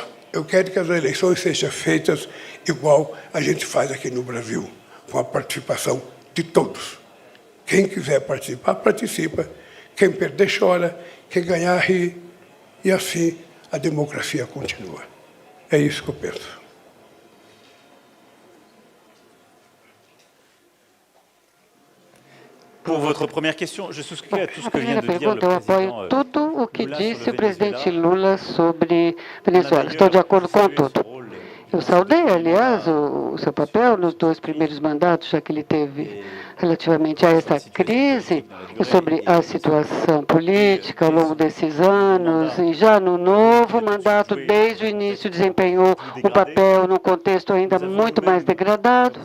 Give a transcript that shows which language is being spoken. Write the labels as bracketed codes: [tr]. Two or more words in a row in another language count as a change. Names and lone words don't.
[pt] Eu quero que as eleições sejam feitas igual a gente faz aqui no Brasil, com a participação de todos. Quem quiser participar, participa. Quem perder, chora. Quem ganhar, ri. E assim a democracia continua. É isso que eu penso. [fr] Pour votre première question, je souscris à tout ce [pt] A [fr] que vient [pt] primeira [fr] de dire le [pt] pergunta, eu apoio [fr] président [pt] tudo o que Lula disse [fr] sur [pt] o [fr] le [pt] presidente Venezuela. Lula sobre Venezuela. Estou de acordo com tudo. Eu saudei, aliás, o seu papel nos 2 primeiros mandatos, já que ele teve relativamente a essa crise, e sobre a situação política ao longo desses anos, e já no novo mandato, desde o início, desempenhou um papel num contexto ainda muito mais degradado.